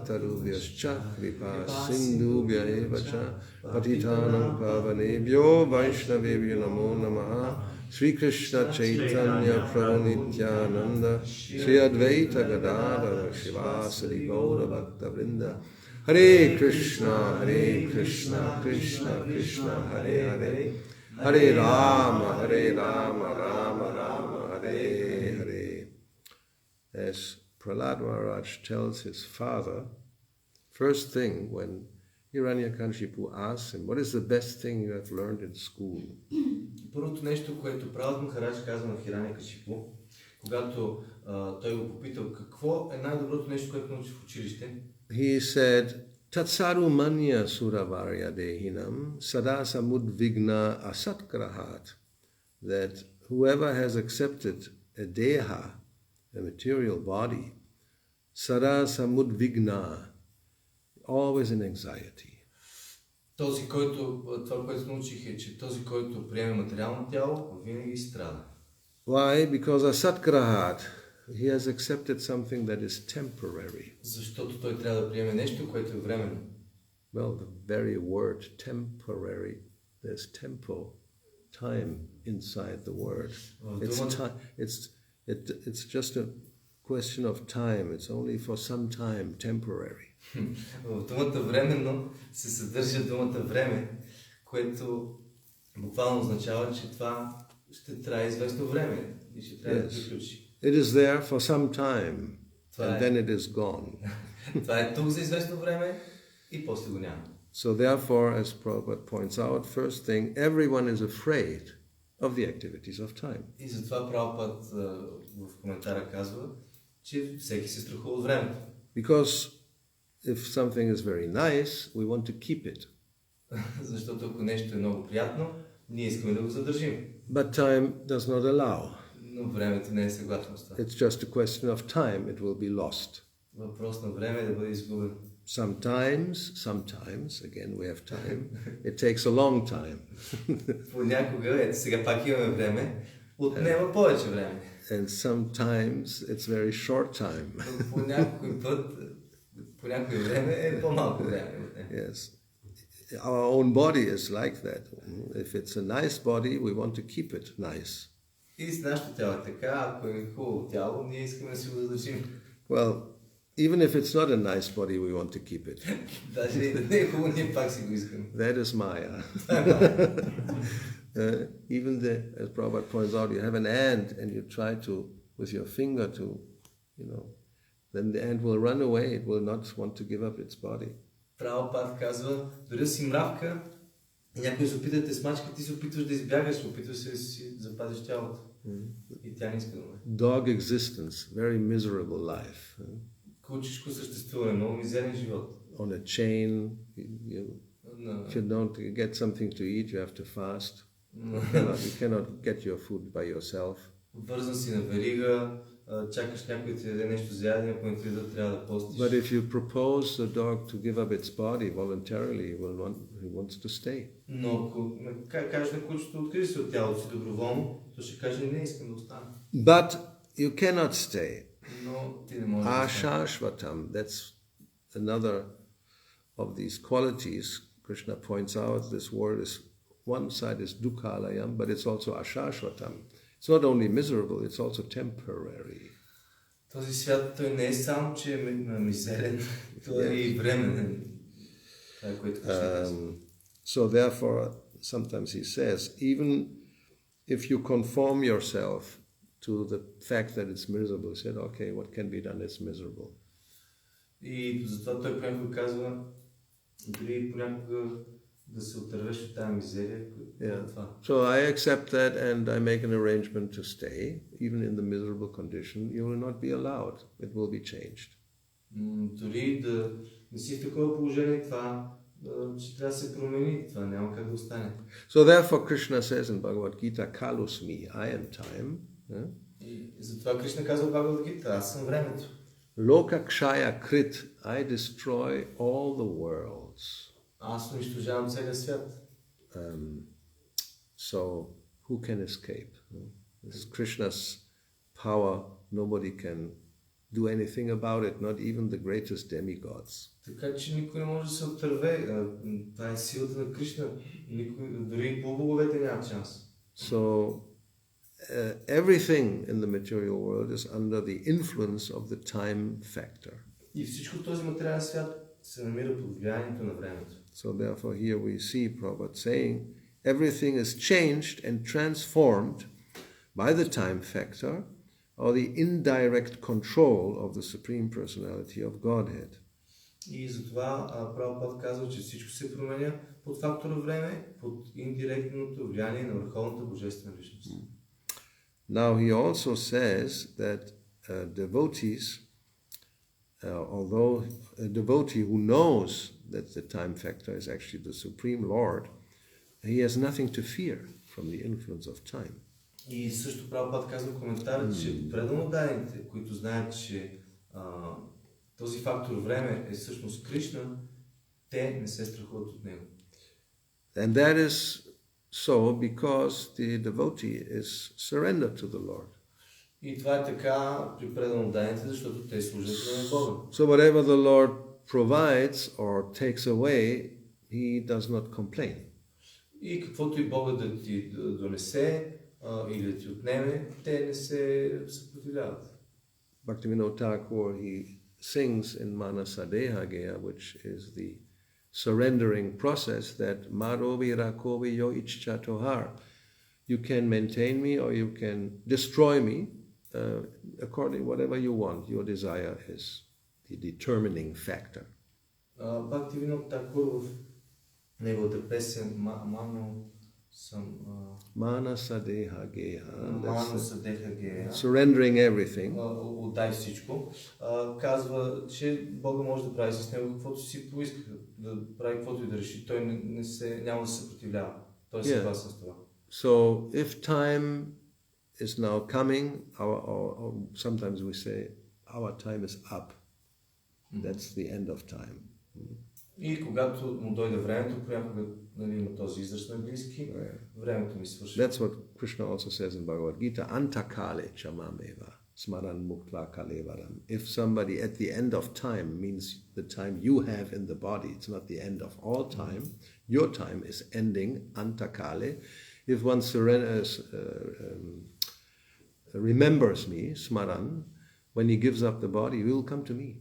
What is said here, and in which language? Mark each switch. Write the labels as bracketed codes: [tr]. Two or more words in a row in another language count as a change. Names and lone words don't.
[sa] Tarubhyascha Kripa Sindhubhya Evacha Patitanam Pavanebhyo Vaishnavebhyo Namo Namaha Sri Krishna Chaitanya Prabhu Nityananda Sri Advaita Gadadhara Shivasari Gaura Bhakta Vrinda Hare Krishna Krishna Krishna Hare Hare Hare Rama Rama Rama Hare Hare. [en] As Prahlad Maharaj tells his father, first thing when Hiranyakashipu asks him, what is the best thing you have learned in school? [bg] Първото нещо, което Пралад Махарадж казва на Хираникашипу, когато той го попитал какво е най-доброто нещо, което научи в училище, [en] he said, [sa] Tatsaru manya suravarya dehinam sada samudvigna asatkrahat, [en] that whoever has accepted a deha, a material body, [sa] sada samudvigna, [en] always in anxiety. [bg] Това, което научих е, че този, който приеме материално тяло, винаги страда. [en] Why? Because asatkrahat, he has accepted something that is temporary. [bg] Защото той трябва да приеме нещо, което е временно. [en] Well, the very word temporary, there's tempo, time inside the word. It's just a question of time. It's only for some time, temporary. [bg] В думата временно се съдържа думата време, което буквално означава, че това ще трае известно време и ще трябва да приключи. [en] It is there for some time, and then it is gone. [bg] Това е тук за известно време и после го няма. [en] So therefore, as Prabhupada points out, first thing, everyone is afraid of the activities of time. [bg] И затова Прабхупад в коментара казва, че всеки се страхува от времето. [en] Because if something is very nice, we want to keep it. [bg] Защото ако нещо е много приятно, ние искаме да го задържим. [en] But time does not allow. [bg] Но времето не е съгласно с това. [en] It's just a question of time, it will be lost. [bg] Въпрос на време е да бъде изгубен. [en] Sometimes, again we have time, it takes a long time. [bg] Понякога, ето сега пак имаме време, отнема повече време. [en] And sometimes it's very short time. [bg] По някой време е по-малко време. [en] Yes. Our own body is like that. If it's a nice body, we want to keep it nice. [bg] И с нашето тяло е така, ако е хубаво тяло, ние искаме да си го задържим. [en] Well, even if it's not a nice body, we want to keep it. [bg] Даже и да не е хубаво, ние пак си го искаме. [en] That is Maya. Even as Prabhupada points out, you have an ant and you try to, with your finger to, then the ant will run away, it will not want to give up its body. [bg] Прабхупад казва, дори си мравка и някой се опита да те смачка, ти се опитваш да избягаш, опитваш се да си запазиш тялото. И тя не иска да умре. [en] Dog existence, very miserable life. [bg] Кучешко съществуване, много мизерен живот. [en] On a chain, if you don't get something to eat, you have to fast. You cannot get your food by yourself. [bg] Вързан си на верига, чакаш някой да ти даде нещо за ядене, ако не ти даде, трябва да постиш. [en] But if you propose the dog to give up its body voluntarily, he wants to stay. [bg] Но ако кажеш на кучето, откри се от тялото си доброволно, то ще каже, не искам да остана. [en] But you cannot stay. [bg] Но ти не можеш да останеш. [en] Ashashvatam, that's another of these qualities. Krishna points out this word is, one side is dukhalayam, but it's also ashashvatam. It's not only miserable, it's also temporary. [bg] Този свят той не е само, че е мизерен, той е и временен. Това е което [en] So therefore, sometimes he says, even if you conform yourself to the fact that it's miserable, he said, okay, what can be done, it's miserable. [bg] И затова той понякога казва, дори понякога да се отървеш от тази мизерия. [en] So I accept that and I make an arrangement to stay, even in the miserable condition. You will not be allowed. It will be changed. [bg] Дори да не си в такова положение, това ще трябва да се промени. Това няма как да остане. [en] So therefore Krishna says in Bhagavad Gita, Kalusmi, I am time. [bg] И затова Кришна казва в Бхагавад Гита, аз съм времето. [sa] Loka kshaya krit, [en] I destroy all the worlds. [bg] Аз унищожавам целия свят. [en] So who can escape? This is Krishna's power. Nobody can do anything about it, not even the greatest demigods. [bg] Така че никой не може да се отърве. Това е силата на Кришна. Дори по-боговете нямат шанс. [en] So everything in the material world is under the influence of the time factor. [bg] И всичко този материален свят се намира под влиянието на времето. [en] So therefore here we see Prabhupada saying everything is changed and transformed by the time factor or the indirect control of the Supreme Personality of Godhead. [bg] И затова Прабхупад казва, че всичко се променя под фактора време, под индиректното влияние на Върховната Божествена Личност. [en] Now he also says that devotees, although a devotee who knows that the time factor is actually the Supreme Lord, he has nothing to fear from the influence of time. [bg] И също Прабхупад казва в коментара, че преданодайните, които знаят, че този фактор време е всъщност Кришна, те не се страхуват от него. [en] And that is so because the devotee is surrendered to the Lord. [bg] И това е така при преданодайните, защото те служат на Бога. [en] So whatever the Lord provides or takes away, he does not complain. [bg] И каквото и Бога да ти донесе или да ти отнеме, те не се съпротивляват. [en] Bhaktivinoda Thakur, he sings in Manasadeha Geya, which is the surrendering process, that [sa] Marovi Rakovi Yo Ichchatohar. [en] You can maintain me or you can destroy me according whatever you want. Your desire is the determining factor. [bg] Бхакти-Винод Такур в неговата песен Manasadeha Geha. Manasadeha Geha. [en] Surrendering everything. [bg] Отдай всичко. Казва, че Бога може да прави с него каквото си поиска, да прави каквото и да реши. Той няма да се съпротивлява. Той е съгласен с това. [en] So if time is now coming, or sometimes we say our time is up. That's the end of time. И когато му дойде времето, понякога има този израз на английски, времето ми свърши. That's what Krishna also says in Bhagavad Gita, [sa] antakale chamameva smaran muktva kalevaram. [en] If somebody at the end of time means the time you have in the body, it's not the end of all time. Your time is ending antakale. If one remembers me, smaran, when he gives up the body, he will come to me.